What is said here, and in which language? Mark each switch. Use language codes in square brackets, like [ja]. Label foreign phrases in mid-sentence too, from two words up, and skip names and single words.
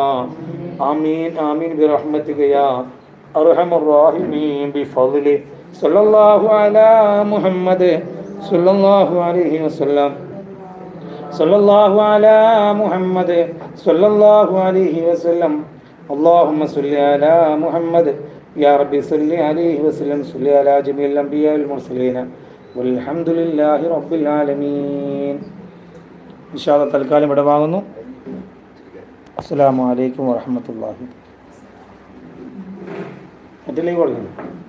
[ar] آمين آمين برحمتك يا أرحم الراحمين بفضل صلى الله على محمد صلى الله عليه وسلم صلى الله على محمد صلى الله عليه وسلم. اللهم صل على محمد يا ربي صل عليه وسلم صل على جميع الأنبياء والمرسلين والحمد لله رب العالمين. إن شاء الله [ml] തൽക്കാലം വിടവാങ്ങുന്നു. [ar] السلام عليكم ورحمة الله. [ml] മറ്റേ ലൈവ് കൊടുക്കുന്നു.